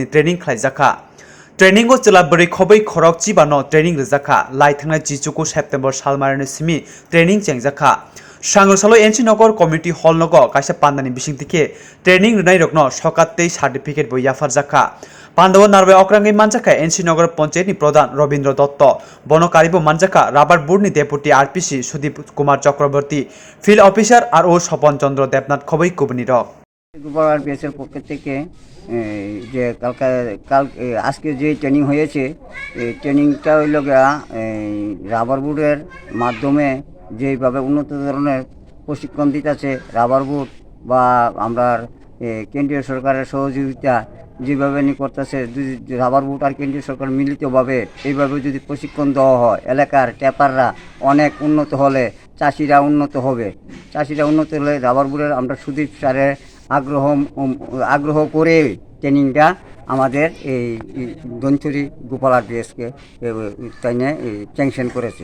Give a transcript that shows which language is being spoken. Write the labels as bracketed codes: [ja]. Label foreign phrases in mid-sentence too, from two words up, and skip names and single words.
[trp] ट्रेनिंग खलाइजाखा ट्रेनिंग चला बोरै खबै खरक चिबानो ट्रेनिंग रजाखा लाई थांनाय 19 सेप्टेम्बर सालमारनि सिमी ट्रेनिंग चेंजाखा सांगसालो एनसीनगर [en] community hall [trp] नगर काइसा पान्दानि बिसिंतिके ट्रेनिंग रनाय रकनो सकातै सार्टिफिकेट बो याफारजाखा पांडव नारवे अक्रांगै मानजाखा एनसीनगर पंचायतनि प्रधान रवीन्द्र दत्त बनकारिबो मानजाखा राबार बोर्डनि डेपुटी आरपीसी सुदीप कुमार चक्रवर्ती [en] field officer [trp] और ओ स्वपन चंद्र देवनाथ खबै कुबनि रक [bn] গোপাল আরপিএসের পক্ষ থেকে যে কাল আজকে যে ট্রেনিং হয়েছে এই ট্রেনিংটা হইল রাবার বোর্ডের মাধ্যমে যেভাবে উন্নত ধরনের প্রশিক্ষণ দিতেছে রাবার বোর্ড বা আমরা কেন্দ্রীয় সরকারের সহযোগিতা যেভাবে করতেছে যদি রাবার বোর্ড আর কেন্দ্রীয় সরকার মিলিতভাবে এইভাবে যদি প্রশিক্ষণ দেওয়া হয় এলাকার ট্যাপাররা অনেক উন্নত হলে চাষিরা উন্নত হবে চাষিরা উন্নত হলে রাবার বোর্ডের আমরা সুদীপ স্যারের আগ্রহ করে ট্রেনিংটা আমাদের এই দঞ্চুরি গোপাল আরপিএসকে তাইনে স্যাংশন করেছে।